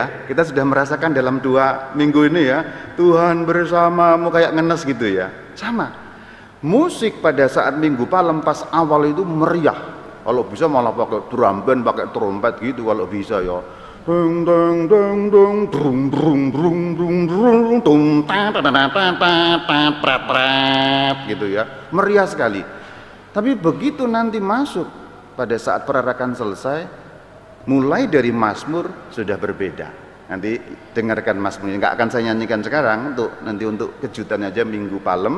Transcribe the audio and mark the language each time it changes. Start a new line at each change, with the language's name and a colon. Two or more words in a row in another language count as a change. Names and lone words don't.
Indonesian: Kita sudah merasakan dalam 2 minggu ini ya, Tuhan bersamamu, kayak ngenes gitu ya. Sama. Musik pada saat Minggu Palem pas awal itu meriah. Kalau bisa malah pakai drum band, pakai trompet gitu kalau bisa ya. Deng deng deng deng brung brung brung brung brung tum ta ta ta ta ta ta prat prat gitu ya. Meriah sekali. Tapi begitu nanti masuk pada saat perarakan selesai, mulai dari Mazmur sudah berbeda. Nanti dengarkan Mazmur, nggak akan saya nyanyikan sekarang, nanti untuk kejutan aja Minggu Palem.